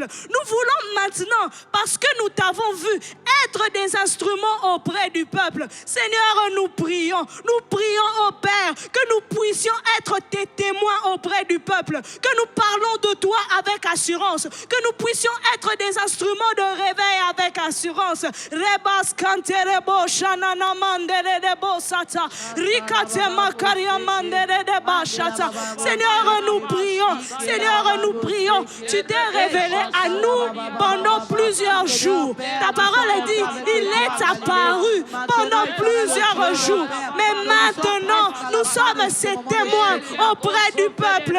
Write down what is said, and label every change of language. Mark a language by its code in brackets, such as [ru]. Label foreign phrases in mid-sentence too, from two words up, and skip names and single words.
[fr] Nous voulons maintenant, parce que nous t'avons vu, être des instruments auprès du peuple. Seigneur, nous prions au Père que nous puissions être tes témoins auprès du peuple, que nous parlons de toi avec assurance, que nous puissions être des instruments de réveil avec assurance. Rebas kanterebo shanana mandere debo sata, rikate makaria mandere deba shata. Seigneur, nous prions, Seigneur, nous prions. Tu t'es révélé à nous pendant plusieurs jours. Ta parole dit, il est apparu pendant plusieurs jours. Mais maintenant, nous sommes ses témoins auprès du peuple.